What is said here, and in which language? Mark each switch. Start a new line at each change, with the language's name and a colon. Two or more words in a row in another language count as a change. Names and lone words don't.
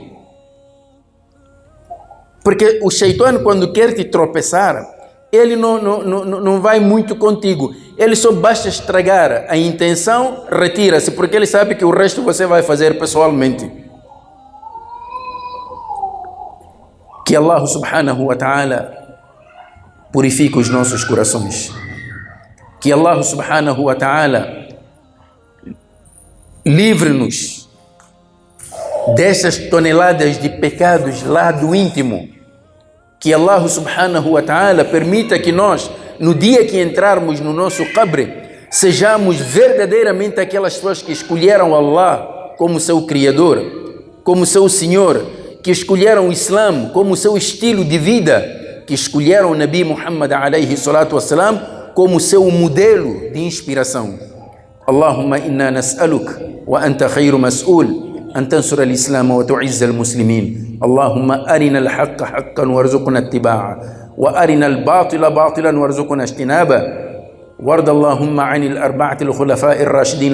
Portuguese: Porque o Shaitã, quando quer te tropeçar, ele não vai muito contigo. Ele só basta estragar a intenção, retira-se, porque ele sabe que o resto você vai fazer pessoalmente. Que Allah
Arabic: سبحانه وتعالى
Portuguese: purifique os nossos corações. Que Allah
Arabic: سبحانه وتعالى
Portuguese: livre-nos dessas toneladas de pecados lá do íntimo. Que Allah
Arabic: سبحانه وتعالى
Portuguese: permita que nós, no dia que entrarmos no nosso qabr, sejamos verdadeiramente aquelas pessoas que escolheram Allah como seu Criador, como seu Senhor, que escolheram o Islã como seu estilo de vida, que escolheram o Nabi Muhammad
Arabic: عليه الصلاة والسلام
Portuguese: como seu modelo de inspiração.
Arabic: اللهم إنا نسألك وأنت خير مسؤول أن تنصر الإسلام وتعز المسلمين اللهم أرنا الحق حقا وارزقنا اتباعه وأرنا الباطل باطلا وارزقنا اجتنابه وارض اللهم عن الأربعة الخلفاء الراشدين